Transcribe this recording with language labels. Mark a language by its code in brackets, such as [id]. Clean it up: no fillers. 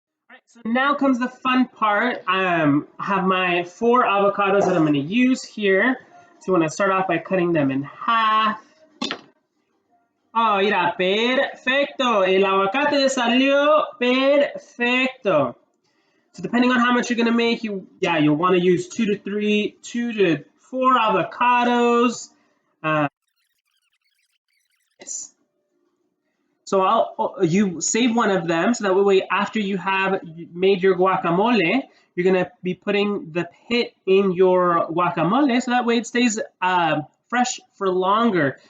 [en] All right, so now comes the fun part. I have my 4 avocados that I'm going to use here. So I'm going to start off by cutting them in half. [es] Oh, mira, perfecto. El aguacate salió perfecto. [en] So depending on how much you're gonna make, you'll want to use 2 to 4 avocados. So you save one of them, so that way after you have made your guacamole, you're gonna be putting the pit in your guacamole, so that way it stays fresh for longer.